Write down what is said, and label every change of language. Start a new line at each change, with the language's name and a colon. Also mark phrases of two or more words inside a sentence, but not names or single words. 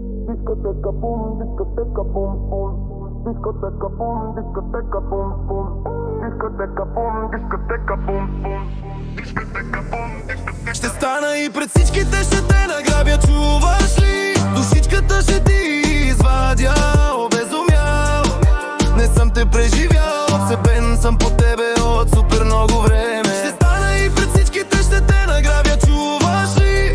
Italian: Discoteca boom, discoteca boom boom. Discoteca boom, discoteca boom boom. Discoteca boom, discoteca boom boom. Discoteca boom, discoteca.
Bulgarian: Ще стана и пред всичките ще те награбя, чуваш ли? Душичката ще ти извадя, обезумял. Не съм те преживял, обсебен съм по тебе от супер много време. Ще стана и пред всичките ще те награбя, чуваш ли?